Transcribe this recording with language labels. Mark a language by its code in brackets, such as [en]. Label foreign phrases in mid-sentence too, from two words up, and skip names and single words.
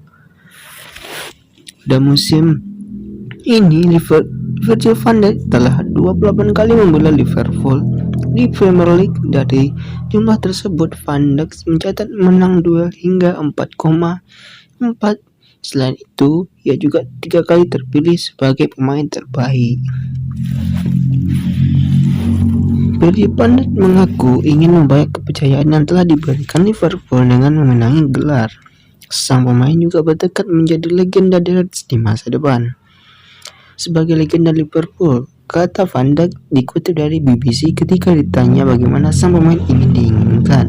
[id] Dan musim ini Virgil van Dijk telah 28 kali membela Liverpool di Premier League. Dari jumlah tersebut, Van Dijk mencatat menang duel hingga 4,4. Selain itu, ia juga 3 kali terpilih sebagai pemain terbaik. Virgil van Dijk mengaku ingin membayar kepercayaan yang telah diberikan Liverpool dengan memenangi gelar. Sang pemain juga bertekad menjadi legenda The Reds di masa depan. Sebagai legenda Liverpool, kata Van Dijk dikutip dari BBC ketika ditanya bagaimana sang pemain ingin diinginkan.